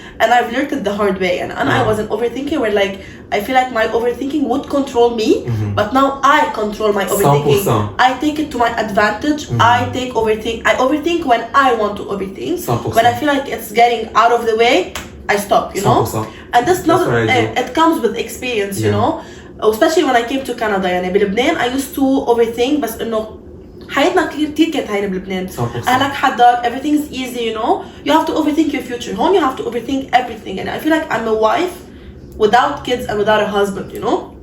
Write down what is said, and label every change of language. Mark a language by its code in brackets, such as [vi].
[en] And I've learned it the hard way. And I was an overthinker where like I feel like my overthinking would control me, but now I control my overthinking. 100%. I take it to my advantage. I overthink when I want to overthink. 100%. When I feel like it's getting out of the way, I stop, you know? 100%. And that's not what I do. it comes with experience, you Yeah. know? Especially when I came to Canada. [ar] يعني بلبنان [en] I used to overthink [ar] بس إنه حياتنا كتير كانت هينة بلبنان. [en] 100%. [ar] أهلك حدك, [en] everything is easy, you know? You have to overthink your future. Home you have to overthink everything. And I feel like I'm a wife without kids and without a husband, you know?